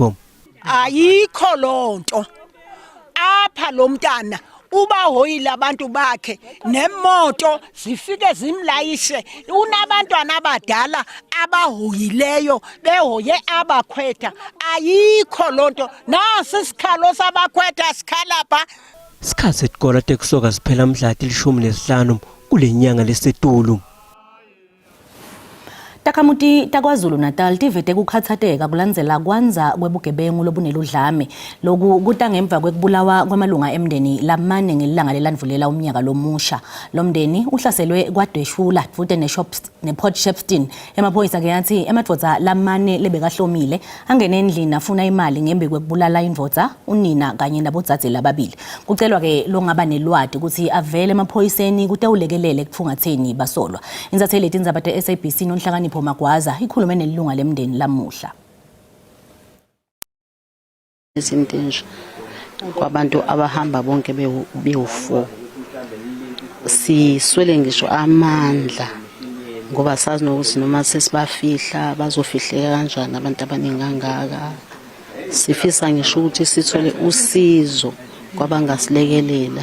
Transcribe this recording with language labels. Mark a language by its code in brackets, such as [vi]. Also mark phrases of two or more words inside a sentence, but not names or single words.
[xh] Ayikho lonto apha lo mntana ubahoyile abantu bakhe nemoto zifike zimlayishe unabantwana abadala abahoyileyo behoye abakhwetha ayikho lonto nasi isikhalo sabakhwetha sikhalapha [ss] Sikhathi esikole tekusoka siphela mhla 15 kule nyanga leSetulu. Takhamuti takwaZulu Natal tivete kukhathateka kulandzela kwanza kwebugebengu lobuneludlame loku kuta ngemva kwekubulawa kwamalunga emndeni lamane ngelilanga lelandvulela umnyaka lomusha lomndeni uhlaselwe kwadweshula futhi nePort Shepstone emaphoyisa ke yathi emadvodza lamane lebekahlomile angene endlini afuna imali ngembe kwekubulala indvodza unina kanye nabodzadze lababili kucelwa ke longaba nelwadi ukuthi avele emaphoyiseni kutewulekelele kufungatheni basolwa inzatheli tindzaba te-SABC nonhlakani Magwaza ikhulume nelunga lemndeni lamuhla [zu] isintenje kwabantu abahamba bonke be4 siswele ngisho amandla ngoba sazi nokuthi noma sesibafihla bazofihleka kanjani abantu abaningi kangaka sifisa ngisho ukuthi sithole usizo kwabangasilekelela